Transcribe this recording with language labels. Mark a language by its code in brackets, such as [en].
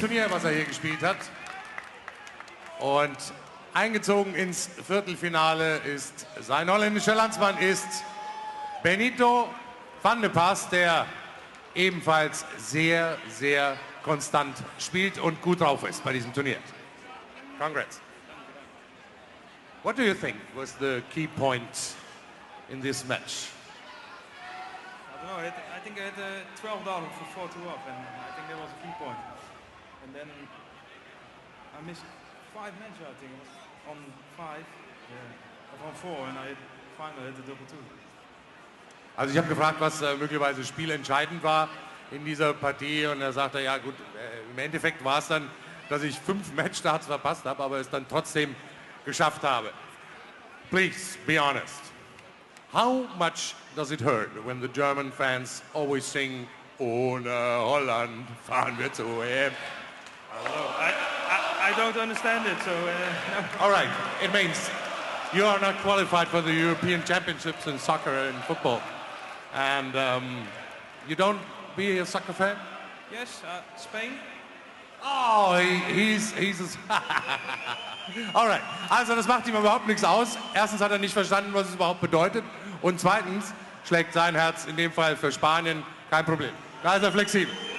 [de] Turnier, was hier gespielt hat. Und eingezogen ins Viertelfinale ist sein holländischer Landsmann ist Benito van der Pas, der ebenfalls sehr, sehr konstant spielt und gut drauf ist bei diesem Turnier. [en] Congrats. What do you think was the key point in this match? I don't know. I think I had 12 down for 4-2 up, and I think that was a key point. And then I missed 5 matches, I think. It was on 5, or on 4, and I finally hit the double 2. [de] Also ich habe gefragt, was möglicherweise spielentscheidend war in dieser Partie, und er sagte, ja gut, im Endeffekt war es dann, dass ich 5 Matchstarts verpasst habe, aber es dann trotzdem geschafft habe. [en] Please be honest. How much does it hurt when the German fans always sing [de] "Ohne Holland fahren wir zu EM"? [en] I don't understand it, so no. All right, it means you are not qualified for the European Championships in soccer and football, and you don't be a soccer fan? Yes, Spain. Oh, he's All right, [de] also das macht ihm überhaupt nichts aus. Erstens hat er nicht verstanden, was es überhaupt bedeutet. Und zweitens schlägt sein Herz in dem Fall für Spanien, kein Problem. Da ist er flexibel.